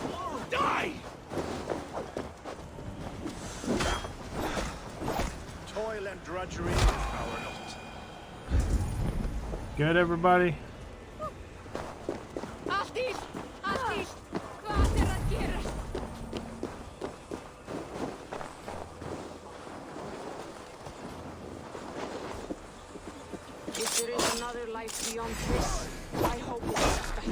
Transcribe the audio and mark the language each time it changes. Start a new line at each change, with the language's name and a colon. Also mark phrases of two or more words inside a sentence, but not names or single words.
English: Die! Toil and drudgery is our lot. Good, everybody? Altis! Altis!
Icelandic: Hvað er að gerast?
English: If there is another life beyond this, I hope it's just better.